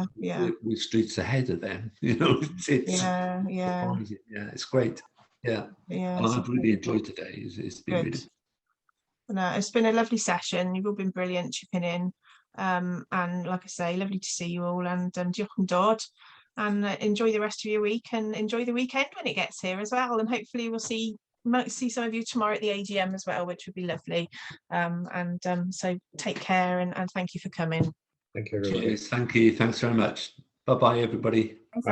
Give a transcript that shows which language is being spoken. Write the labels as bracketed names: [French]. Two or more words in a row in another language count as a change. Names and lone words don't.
[English] We're streets ahead of them, you know. It's it's great. Yeah. And I've really enjoyed today. It's been really. No, it's been a lovely session. You've all been brilliant chipping in. And like I say, lovely to see you all, and [Welsh] diolch yn dod, [English] and enjoy the rest of your week, and enjoy the weekend when it gets here as well, and hopefully we'll see some of you tomorrow at the AGM as well, which would be lovely. So take care, and thank you for coming. Thank you, everybody. Cheers. Thank you. Thanks very much. Bye bye, everybody.